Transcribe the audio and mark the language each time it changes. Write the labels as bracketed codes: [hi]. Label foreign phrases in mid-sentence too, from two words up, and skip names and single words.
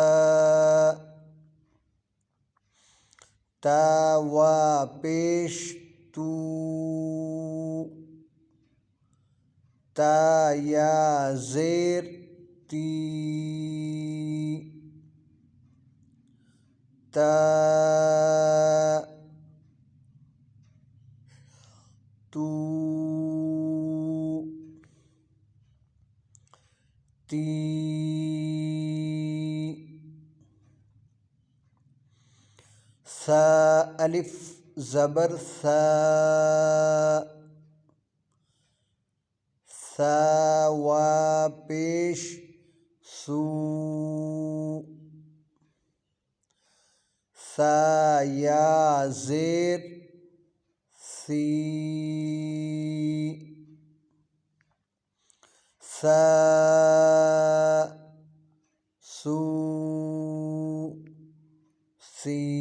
[ur] تا، وا پیش تو، تا، یا زیر تی، تا، تو، تی۔ ثا، الف زبر ثا، ثا، وا پیش سو، ثا، یا زیر سی، ثا، سو، سی۔